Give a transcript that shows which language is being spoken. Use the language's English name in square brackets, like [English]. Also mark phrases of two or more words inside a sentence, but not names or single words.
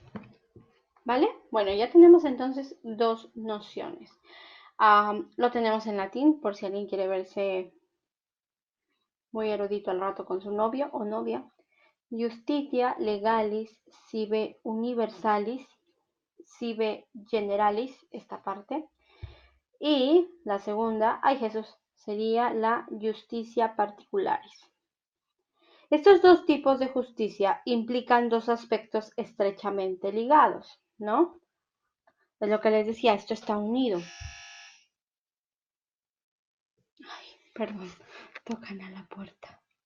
[Spanish] Bueno, ya tenemos entonces dos nociones. Lo tenemos en latín por si alguien quiere verse muy erudito al rato con su novio o novia. [Latin] Justitia legalis sive universalis sive generalis, [Spanish] esta parte. Y la segunda, ay Jesús, sería la justicia particularis. Estos dos tipos de justicia implican dos aspectos estrechamente ligados, ¿no? Es lo que les decía, esto está unido. Ay, perdón, tocan a la puerta.